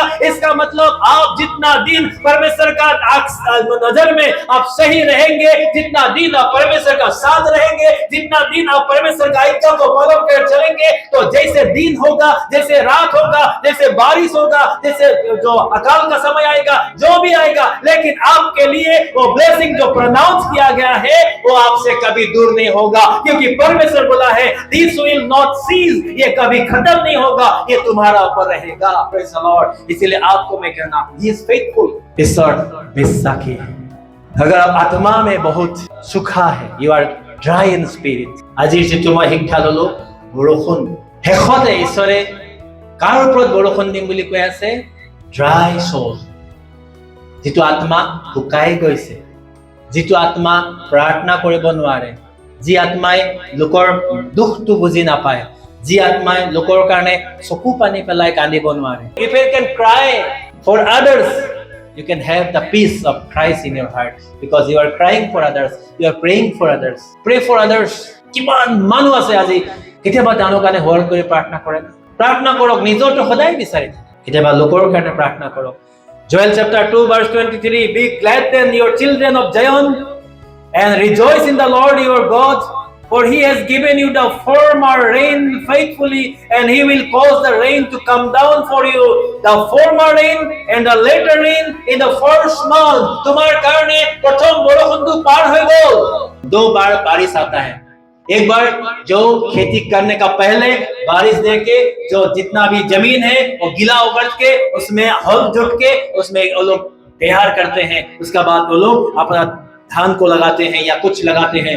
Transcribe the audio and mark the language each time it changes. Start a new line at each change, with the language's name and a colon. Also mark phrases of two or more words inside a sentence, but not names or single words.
Hindi: इसका मतलब आप जितना दिन परमेश्वर का नजर में आप सही रहेंगे, जितना दिन आप परमेश्वर का साथ रहेंगे, जितना दिन आप परमेश्वर का आज्ञा को पालन कर चलेंगे, तो जैसे दिन होगा, जैसे रात होगा, जैसे बारिश होगा, जैसे जो अकाल का समय आएगा, जो भी आएगा, लेकिन आपके लिए वो ब्लेसिंग जो प्रोनाउंस किया गया है वो आपसे कभी दूर नहीं होगा, क्योंकि परमेश्वर बोला है
English: this will not cease,
Hindi: ये कभी खत्म नहीं होगा, ये तुम्हारा ऊपर रहेगा।
English: Praise the Lord.
Hindi: इसलिए आपको मैं कहना,
English: He is faithful,
Hindi: ईश्वर विश्वासी है। अगर आप आत्मा में बहुत सूखा है,
English: you are dry in spirit,
Assamese: আজি যিটো মই শিক্ষা ললো, বৰষুণ শেষতে ঈশ্বৰে কাৰ ওপৰত বৰষুণ দিম বুলি কৈ আছে?
English: dry soul,
Assamese: যিটো আত্মা শুকাই গৈছে, যিটো আত্মা প্ৰাৰ্থনা কৰিব নোৱাৰে, যি আত্মাই লোকৰ দুখটো বুজি নাপায়, যি আত্মাই লোকৰ কাৰণে চকু পানী পেলাই কান্দিব নোৱাৰে।
English: If you can cry for others, you can have the peace of Christ in your heart, because you are crying for others, you are praying for others. Pray for others.
Assamese: কিমান মানুহ আছে আজি কেতিয়াবা তেওঁলোকৰ কাৰণে হল কৰি প্ৰাৰ্থনা কৰে না? প্ৰাৰ্থনা কৰক, নিজৰটো সদায় বিচাৰি কেতিয়াবা লোকৰ কাৰণে প্ৰাৰ্থনা কৰক।
English: Joel chapter 2 verse 23, be glad then your children of Zion and rejoice in the Lord your God, for he has given you the former rain faithfully, and he will cause the rain to come down for you, the former rain and the later rain in the first month.
Hindi: तुम्हारे कारणे प्रथम
Assamese: বৰষুণটো পাৰ হৈ গ'ল।
Hindi: दो बार बारिश आता है, एक बार जो खेती करने का पहले बारिश देके जो जितना भी जमीन है वो गीला उगड़ के उसमें हल जुट के उसमें वो लोग तैयार करते हैं, उसके बाद वो लोग अपना धान को लगाते हैं या कुछ लगाते हैं।